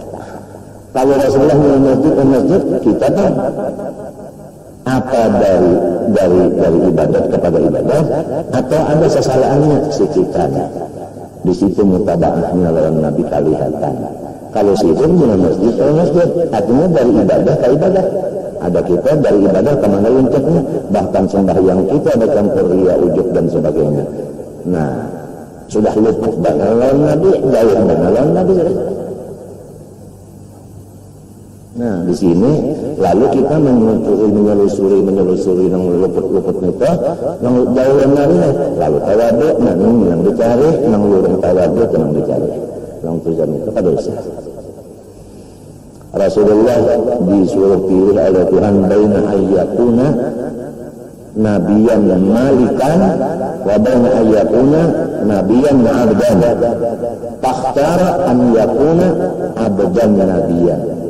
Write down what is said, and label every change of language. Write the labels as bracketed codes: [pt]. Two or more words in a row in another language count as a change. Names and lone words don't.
[id] Kalau Rasulullah [ar] من المسجد [id] ke masjid, kita kan apa dari ibadat kepada ibadat, atau ada kesalahannya sekitarnya. Di situ mutabaahnya lawan Nabi kelihatan. Kalau situ [ar] من المسجد [id] ke masjid, artinya dari ibadah ke ibadah. Ada kita dari ibadah ke mana loncatnya, bahkan sembahyang kita ada campur riya, ujub dan sebagainya. Nah, sudah luput dengan lawan Nabi, jauh dengan lawan Nabi. Nah, di sini lalu kita menyelusuri nang luput itu, nang jauh lawan Nabi, lalu tawadhu, nang dicari, nang lurung tawadhu, nang dicari. Nang tujuan itu kan dosa. Rasulullah disuruh pilih oleh Tuhan [ar] بين أن يكون نبيا ملكا وبين أن يكون نبيا عبدا. تختار أن يكون عبدا نبيا.